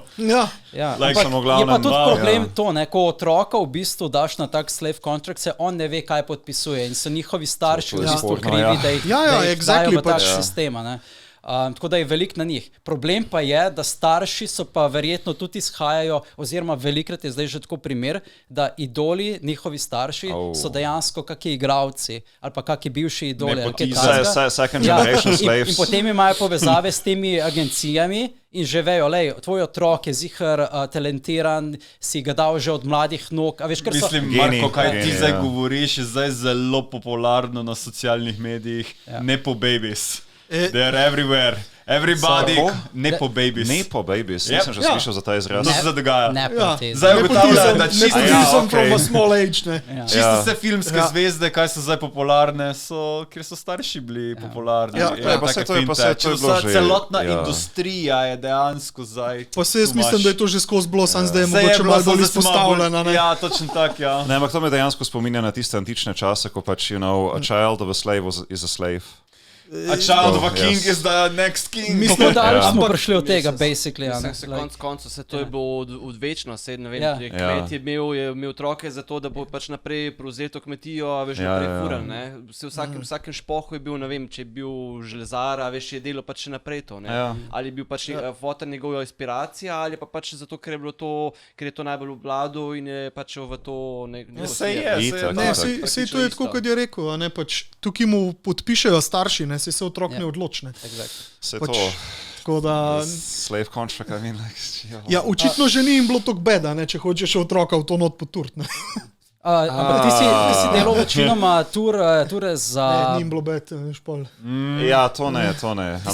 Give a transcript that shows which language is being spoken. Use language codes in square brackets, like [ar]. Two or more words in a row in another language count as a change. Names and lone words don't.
[sl] Je pa tudi problem to, ko otroka v bistvu daš na tak [en] slave contract, [sl] se on ne ve, kaj podpisuje in so njihovi starši v bistvu krivi, da jih dajo v tak sistem. Tako da je veliko na njih. Problem pa je, da starši so pa verjetno tudi izhajajo, oziroma velikrat je zdaj že tako primer, da idoli, njihovi starši so dejansko kakšni igralci ali pa kakšni bivši idoli. [en] Second generation slaves. [sl] In potem imajo povezave s temi agencijami in že vejo, lej, tvoj otrok je ziher talentiran, si ga dal že od mladih nog. Mislim, Marko, kaj ti zdaj govoriš, je zdaj zelo popularno na socialnih medijih. [en] Nepo babies. They are everywhere. Everybody, nepo babies. Nepo babies, [sl] nisem že slišal za ta izraz. To se zdaj dogaja. Zdaj ugotavljam, da nepotizem [en] from a small age, [sl] ne. Čisto vse filmske zvezde, kaj so zdaj popularne, kjer so starši bili popularni. Pa se to je bilo že. Celotna industrija je dejansko zdaj. Pa se jaz mislim, da je to že skozi bilo, sam zdaj je mogoče malo bolj izpostavljena. Ja, točno tak, ja. Ne, ampak to me dejansko spominja na tiste antične čase, ko pač, [en] a child of a slave is a slave. A child of a king is the next king. [sl] Mislim, da smo prišli od tega, basically. Koncu se to je bilo odvečno, ne vem, kmet je imel otroke za to, da bo pač naprej prevzel to kmetijo, a veš, naprej fural, ne. V vsakem špohu je bil, ne vem, če je bil železar, a veš, je delo pač še naprej to, ne. Ali je bil pač fotor njegova inspiracija, ali pa pač zato, ker je to najbolj obvladal in je pač v to neko smer. Sej to je tako, kot je rekel, a ne, pač tukaj mu podpišejo starši, ne. Se otrok ne odločne. Se pač, to, da, [en] slave contract, I mean, [sl] ja, očitno že ni jim bilo toliko beda, ne, če hočeš otroka v to not poturt. Ampak ti si delal večinoma ture za... Ne, ni jim bilo bed, špol. Ja, to ne.